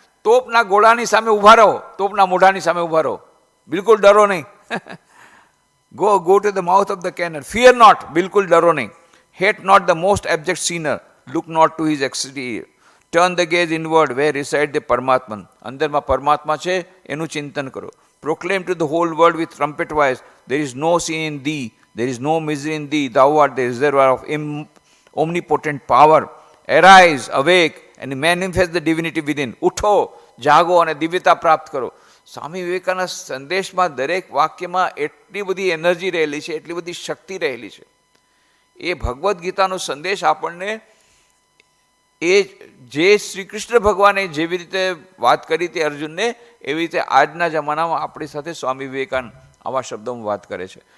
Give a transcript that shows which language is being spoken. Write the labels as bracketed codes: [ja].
[gu] તોપના ગોળાની સામે ઊભા રહો, તોપના મોઢાની સામે ઊભા રહો, બિલકુલ ડરો નહીં. [en] go to the mouth of the cannon, fear not, [gu] બિલકુલ ડરો નહીં. [en] hate not the most abject sinner, look not to his exterior, turn the gaze inward where reside the પરમાત્મન, [gu] અંદરમાં પરમાત્મા છે એનું ચિંતન કરો. [en] Proclaim to the whole world with trumpet voice, there is no sin in thee, there is no misery in thee, thou art the reservoir of omnipotent power, arise, awake and manifest the divinity within. [gu] ઉઠો, જાગો અને દિવ્યતા પ્રાપ્ત કરો. સ્વામી વિવેકાનંદ સંદેશમાં દરેક વાક્યમાં એટલી બધી એનર્જી રહેલી છે, એટલી બધી શક્તિ રહેલી છે. એ ભગવદ્ ગીતાનો સંદેશ આપણને એ જે શ્રી કૃષ્ણ ભગવાને જેવી રીતે વાત કરી હતી અર્જુનને, એવી રીતે આજના જમાનામાં આપણી સાથે સ્વામી વિવેકાનંદ આવા શબ્દોમાં વાત કરે છે.